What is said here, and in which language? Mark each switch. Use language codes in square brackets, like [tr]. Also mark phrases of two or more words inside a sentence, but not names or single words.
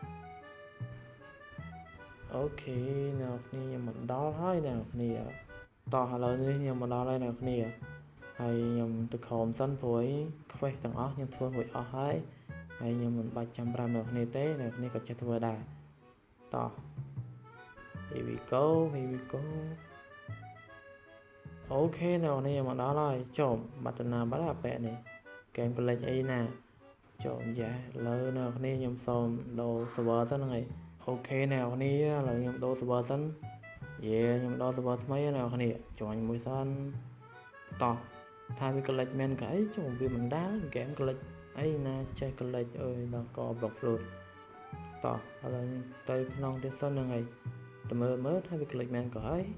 [km] អូខេអ្នកគ្នាខ្ញុំមកដល់ហើយអ្នកគ្នាតោះឥឡូវនេះខ្ញុំមកដល់ហើយអ្នកគ្នាហើយខ្ញុំទៅក្រោមសិនព្រោះអីខ្វេះទាំងអស់ខ្ញុំធ្វើរួចអស់ហើយខ្ញុំមិនបាច់ចាំប្រាំអ្នកគ្នាទេអ្នកគ្នាក៏ចេះធ្វើដែរតោះ [en] here we go [km] អូខេអ្នកគ្នាមកដល់ហើយចូលបាត់ណាបាត់អាប៉ែនេះហ្គេមក្លេចអីណាចូលយ៉ាឥឡូវអ្នក គ្នាខ្ញុំសូមដូរ server សិនហ្នឹងហើយអូខេអ្នកគ្នាឥឡូវខ្ញុំដូរ server សិនខ្ញុំដូរ server ថ្មីអ្នកគ្នាចុញមួយសិនតោះថាវាក្លេចមែនក៏អីចូលវាមិនដាល់ហ្គេមក្លេចអីណាចេះក្លេចអើយដល់ក៏ [en] block float [km] តោះឥឡូវទៅក្នុងទៀតសិនហ្នឹងហើយទៅមើលថាវាក្លេចមែនក៏អី